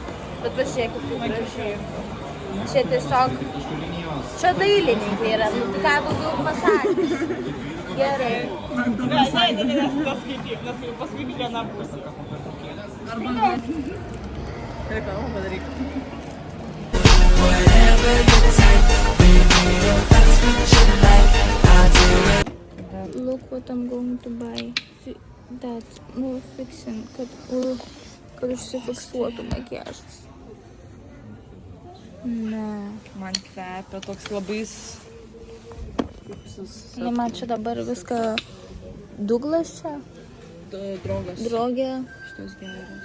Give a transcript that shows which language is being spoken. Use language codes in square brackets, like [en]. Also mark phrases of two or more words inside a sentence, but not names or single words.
[lt] Bet pažiūrėkit, kaip gražiai. Čia tiesiog Čia dailininkė yra, nu tai ką daugiau pasakys. Gerai. Paskui viena pusė. Arba reklamą padaryk. [en] Look what I'm going to buy. That, fixing, [lt] kad užsifiksuotų makiažas. Ne. Man kvepia toks labai... Ne, man čia dabar viską Douglas čia. Drogas. Drogė. Šitas geras.